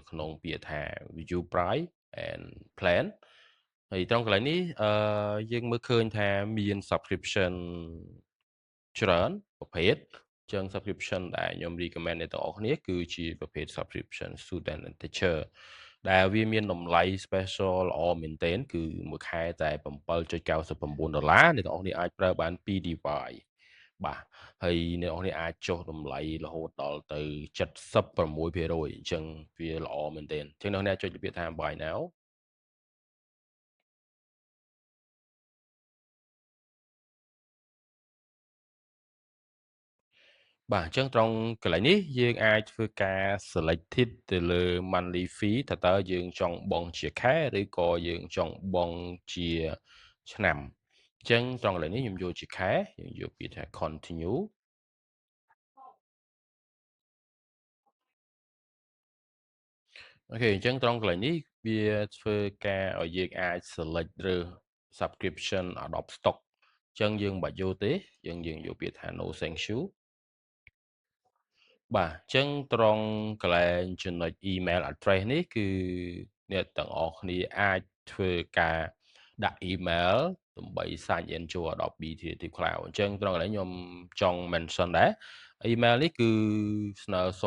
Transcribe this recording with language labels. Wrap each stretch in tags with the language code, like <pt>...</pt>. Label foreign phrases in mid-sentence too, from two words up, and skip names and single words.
<km>ក្នុងពាក្យថា</km> <en>view price and plan</en> <km>ហើយត្រង់កន្លែងនេះយើងមើលឃើញថាមាន subscription ច្រើនប្រ ភេទអញ្ចឹង subscription ដែលខ្ញុំ recommend អ្នកទាំងអស់គ្នាគឺជាប្រភេទ</km> <en>subscription student and teacher</en> <km>ដែលវាមានតម្លៃ special ល្អមែនទែនគឺមួយខែតែ$7.99អ្នកទាំងអស់គ្នាអាចប្រើបាន2 device បាទហើយអ្នកនរគ្នាអាចចុះតម្លៃរហូតដល់ទៅ76%អញ្ចឹងវាល្អមែនទែនអញ្ចឹងអ្នកនរគ្នាចុចពាក្យថា</km> <en>buy now</en> <km>បាទអញ្ចឹងត្រង់កន្លែងនេះយើងអាចធ្វើការ selected ទៅលើ</km> <en>monthly fee</en> <km>ថាតើយើងចង់បង់ជាខែឬក៏យើងចង់បង់ជាឆ្នាំអញ្ចឹងត្រង់កន្លែងនេះខ្ញុំយកជាខែយើងយកពាក្យថា continue អូខេអញ្ចឹងត្រង់កន្លែងនេះវាធ្វើការឲ្យយើងអាច select រើស subscription Adobe Stock អញ្ចឹងយើងមិនបាច់យកទេយើងយកពាក្យថា</km> <en>no thank you</en> <km>បាទអញ្ចឹងត្រង់កន្លែងចំណុច</km> <en>email address</en> <km>នេះគឺអ្នកទាំងអស់គ្នាអាចធ្វើការដាក់ email ដើម្បី</km> <en>sign in</en> <km>ចូល Adobe Creative Cloud អញ្ចឹងត្រង់កន្លែងខ្ញុំចង់ mention ដែរ email នេះគឺស្នើសុំ</km>